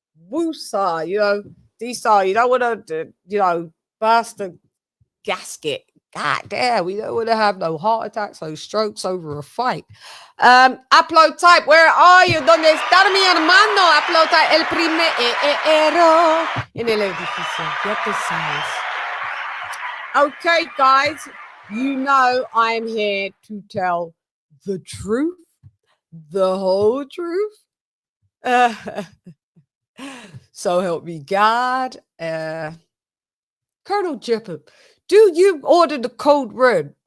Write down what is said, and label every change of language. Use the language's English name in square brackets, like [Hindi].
[English] Woosa, D-Style, you don't want to, bastard gasket. God damn, we don't want to have no heart attacks, no strokes over a fight. Upload type, where are you? [Spanish] ¿Dónde está mi hermano? Upload type, el primero en el edificio. Ya tú sabes. [English] Okay, guys, you know I'm here to tell the truth, the whole truth. So help me God. Colonel Jessup, do you order the code red?